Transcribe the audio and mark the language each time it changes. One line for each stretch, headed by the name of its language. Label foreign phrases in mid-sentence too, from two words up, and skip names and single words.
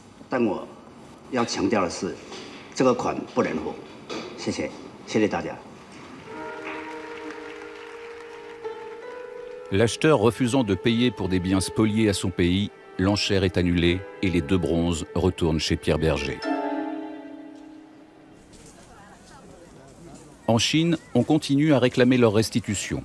Chinese: 但我要强调的是，这个款不能付。谢谢，谢谢大家。
French: L'acheteur refusant de payer pour des biens spoliés à son pays, l'enchère est annulée et les 2 bronzes retournent chez Pierre Berger. En Chine, on continue à réclamer leur restitution.